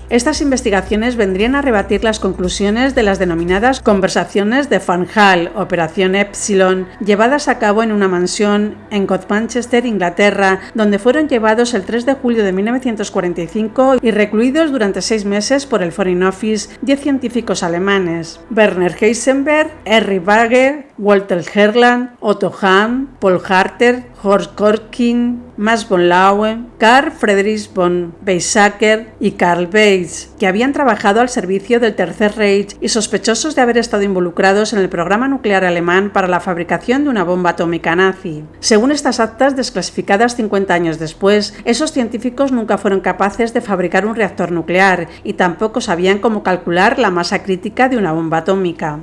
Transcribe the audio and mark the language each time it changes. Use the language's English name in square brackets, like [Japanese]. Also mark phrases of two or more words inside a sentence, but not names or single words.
[Spanish] Estas investigaciones vendrían a rebatir las conclusiones de las denominadas conversaciones de Van Hall, Operación Epsilon, llevadas a cabo en una mansión en Manchester, Inglaterra, donde fueron llevados el 3 de julio de 1945 y recluidos durante 6 meses por el Foreign Office 10 científicos alemanes: Werner Heisenberg, Erich Wager, Walter Herland, Otto Hahn, Paul Harter, Horst Korkin, Max von Laue, Karl Friedrich von Weizsäcker y Karl Bates, que habían trabajado al servicio del Tercer Reich y sospechosos de haber estado involucrados en el programa nuclear alemán para la fabricación de una bomba atómica nazi. Según estas actas desclasificadas 50 años después, esos científicos nunca fueron capaces de fabricar un reactor nuclear y tampoco sabían cómo calcular la masa crítica de una bomba atómica.